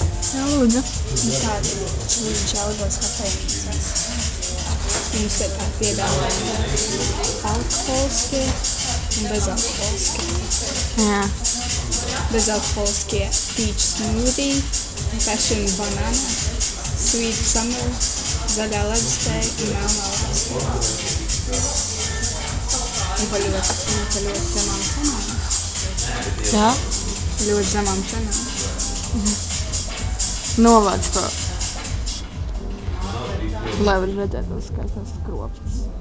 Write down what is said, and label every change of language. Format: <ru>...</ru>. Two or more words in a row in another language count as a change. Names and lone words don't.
<lv>Jā, lūdzu. Tādi viņš audos kafejnīcās. Mums ir tā piedāvājumi alkoholiskie un bezalkoholiskie. Jā. Bezalkoholiskie</lv> <en>peach smoothie, passion banana, sweet summer,</en> <lv>zaļā ledustēja un melnā ledustēja. Un pa ļoti zemām cenām. Jā? Ļoti zemām cenām. Novāc to. Lai var redzēt tos skaistās skropstas.</lv>